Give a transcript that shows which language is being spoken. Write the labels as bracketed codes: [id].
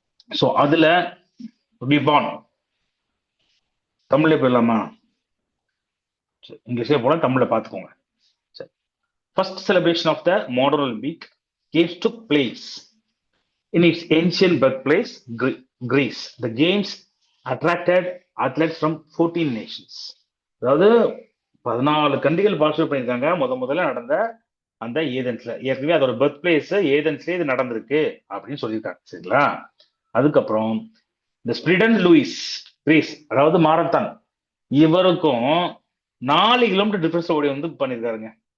[ta] So அதுல பிபான் தமிழ்ல போயிடலாமா? இங்கிலீஷ்ல போல தமிழ்ல பார்த்துக்கோங்க. சரி. [en] First celebration of the modern Olympic games took place in its ancient birthplace, Greece. The games attracted athletes from 14 nations. [ta] அதாவது 14 கண்ட்ரிகள் பார்ட்டிசிபேட் பண்ணியிருக்காங்க. முதல்ல நடந்த அந்த ஏதென்ஸ்ல, ஏற்கனவே அதோட பர்த் பிளேஸ் ஏதென்ஸ்ல இது நடந்திருக்கு அப்படின்னு சொல்லியிருக்காங்க. சரிங்களா? அதுக்கப்புறம் இந்த ஸ்பிரிடன் லூயிஸ் கிரீஸ், அதாவது மாரத்தான், இவருக்கும் 4 கிலோமீட்டர் டிஃபரன்ஸ் ஓடி வந்து பண்ணியிருக்காருங்க.